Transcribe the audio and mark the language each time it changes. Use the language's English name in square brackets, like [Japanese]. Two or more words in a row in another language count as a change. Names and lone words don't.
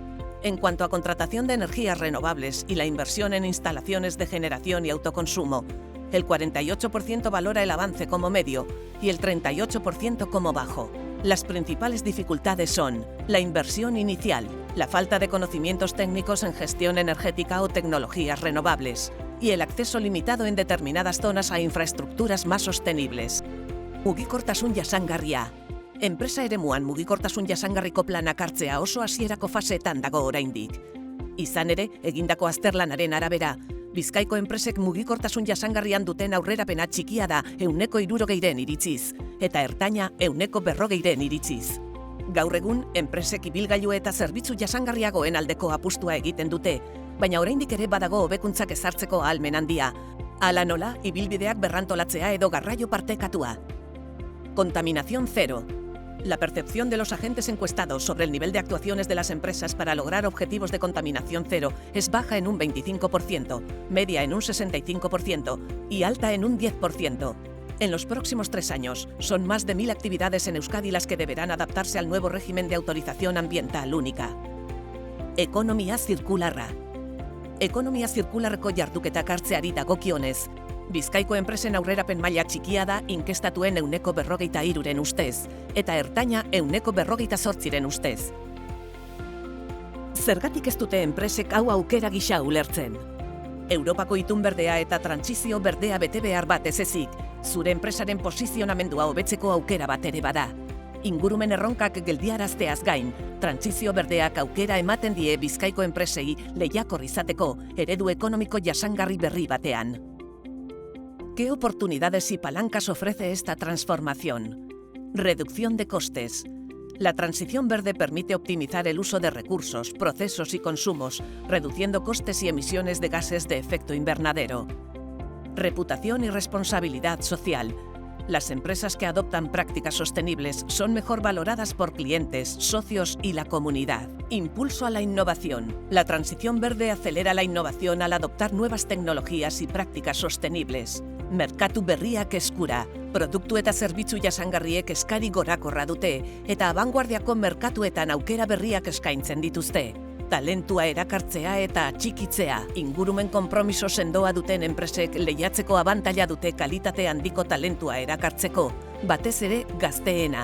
[Spanish] En cuanto a contratación de energías renovables y la inversión en instalaciones de generación y autoconsumo, el 48% valora el avance como medio y el 38% como bajo. Las principales dificultades son la inversión inicial, la falta de conocimientos técnicos en gestión energética o tecnologías renovables y el acceso limitado en determinadas zonas a infraestructuras más sostenibles. [Basque] Mugikortasun jasangarria. Enpresa eremuan mugikortasun jasangarriko planak hartzea oso hasierako faseetan dago oraindik. Izan ere, egindako azterlanaren arabera, Bizkaiko enpresek mugikortasun jasangarrian duten aurrerapena txikia da 70%en iritziz, eta ertaina 40%en iritziz. Gaur egun, enpresek ibilgailu eta zerbitzu jasangarriagoen aldeko apustua egiten dute, baina oraindik ere badago hobekuntzak ezartzeko ahalmen handia. Hala nola, ibilbideak berrantolatzea edo garraio partekatua. [Spanish] Contaminación cero. La percepción de los agentes encuestados sobre el nivel de actuaciones de las empresas para lograr objetivos de contaminación cero es baja en un 25%, media en un 65% y alta en un 10%. En los próximos 3 años, son más de 1000 actividades en Euskadi las que deberán adaptarse al nuevo régimen de autorización ambiental única. [Basque] Ekonomia zirkularra. Ekonomia zirkularreko jarduketak hartzeari dagokionez, Bizkaiko enpresen aurrerapen maila txikia da inkestatuen 43%en ustez, eta ertaina 48%en ustez. Zergatik ez dute enpresek hau aukera gisa ulertzen? Europako itun berdea eta trantsizio berdea bete behar bat ez ezik, zure enpresaren posizionamendua hobetzeko aukera bat ere bada. Ingurumen erronkak geldiarazteaz gain, trantsizio berdeak aukera ematen die Bizkaiko enpresei lehiakor izateko eredu ekonomiko jasangarri berri batean. [Spanish] ¿Qué oportunidades y palancas ofrece esta transformación? Reducción de costes. La transición verde permite optimizar el uso de recursos, procesos y consumos, reduciendo costes y emisiones de gases de efecto invernadero. Reputación y responsabilidad social. Las empresas que adoptan prácticas sostenibles son mejor valoradas por clientes, socios y la comunidad. Impulso a la innovación. La transición verde acelera la innovación al adoptar nuevas tecnologías y prácticas sostenibles. [Basque] Merkatu berriak eskura. Produktu eta zerbitzu jasangarriek eskari gorakorra dute eta abanguardiako merkatuetan aukera berriak eskaintzen dituzte. Talentua erakartzea eta atxikitzea. Ingurumen konpromiso sendoa duten enpresek lehiatzeko abantaila dute kalitate handiko talentua erakartzeko, batez ere gazteena.